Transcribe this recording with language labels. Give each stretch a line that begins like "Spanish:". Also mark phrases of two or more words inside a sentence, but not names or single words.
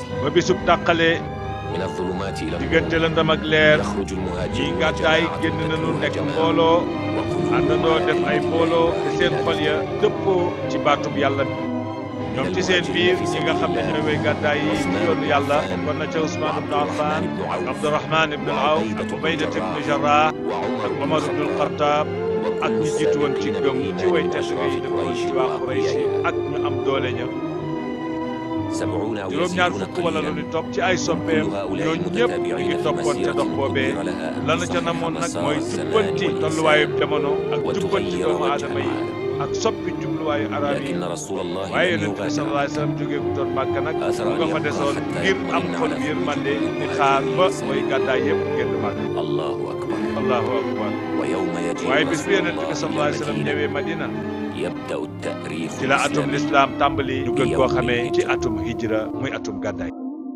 Wolof: ba bisub tàqale
Arabic: من الظلمات إلى
Wolof: diggante
Arabic: النور
Wolof: lëndëm ak leer
Arabic: يخرج
Wolof: ñi
Arabic: المهاجرون
Wolof: gàddaay
Arabic: جماعة
Wolof: génn nañu nekk
Arabic: جماعة
Wolof: mbooloo
Arabic: وقلوبهم
Wolof: àndandoo def ay mbooloo te seen xol ya dëppoo ci baatub yàlla bi ñoom ci seen biir ñi nga xam ne ñooy way gàddaay yi ci yoonu yàlla kon na ca Ousmane ibn Affan ak Abdourahman ibn Awf ak Ubaydat ibn Jarrah ak Omar ibn al-Khattab ak ñi jiitu woon ci gëm ci way tedd yi dëkkoon ci waa Quraysh ak ñu am doole ña
Arabic: 70 أو
Wolof: juróom-ñaar
Arabic: يزيدون
Wolof: fukk wala lu
Arabic: قليلا
Wolof: ñu topp ci ay soppeem ñooñu ñëpp ñu ngi toppoon ca dox boobee lana ca namoon nag mooy jubbanti tolluwaayu jamono ak jubbanti doomu aadama yi ak soppi jubluwaayu arab yi
Arabic: لكن رسول الله
Wolof: waaye
Arabic: لم
Wolof: yonent bi
Arabic: يغادر صلى الله عليه وسلم
Wolof: jógee bu doon Màkka nag
Arabic: أثر
Wolof: mu nga fa
Arabic: أن
Wolof: desoon
Arabic: يبقى حتى
Wolof: ngir am
Arabic: يطمئن
Wolof: xol
Arabic: على
Wolof: yërmande di xaar ba mooy gàddaay yëpp génn Màkka
Arabic: الله أكبر الله أكبر ويوم يجيء
Wolof: waaye bis bi
Arabic: رسول
Wolof: yonent bi
Arabic: الله صلى الله عليه وسلم إلى
Wolof: ñëwee
Arabic: المدينة
Wolof: Madina
Arabic: يبدأ التأريخ
Wolof: ci la atum
Arabic: الإسلامي
Wolof: lislaam tàmbali ñu gën koo
Arabic: يوم
Wolof: xamee ci
Arabic: الهجرة.
Wolof: atum hijra muy atum gàddaay